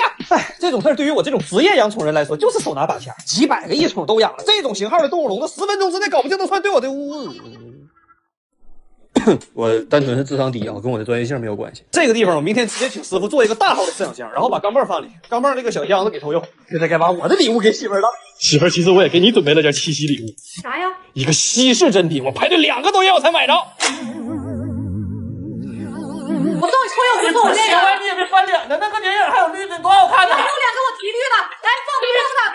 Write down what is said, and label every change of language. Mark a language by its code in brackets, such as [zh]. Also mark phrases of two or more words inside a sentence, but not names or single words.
[zh] 哎，这种事儿对于我这种职业养宠人来说，就是手拿把掐。几百个异宠都养了，这种型号的动物笼子10分钟之内搞不定，都算对我的污。我单纯是智商低啊，跟我的专业性没有关系。这个地方我明天直接请師傅做一個大號的飼養箱，然後把鋼镚放裡，鋼镚那個小箱子給臭鼬。現在該把我的禮物給媳婦了。媳婦，其實我也給你準備了件七夕禮物。啥呀？一個稀世珍品，我排隊2個多月我才買着。我送你臭鼬就送我電影，你也別翻臉的，那個電影還有綠的，多好看呢！有臉給我提綠的，來放綠的，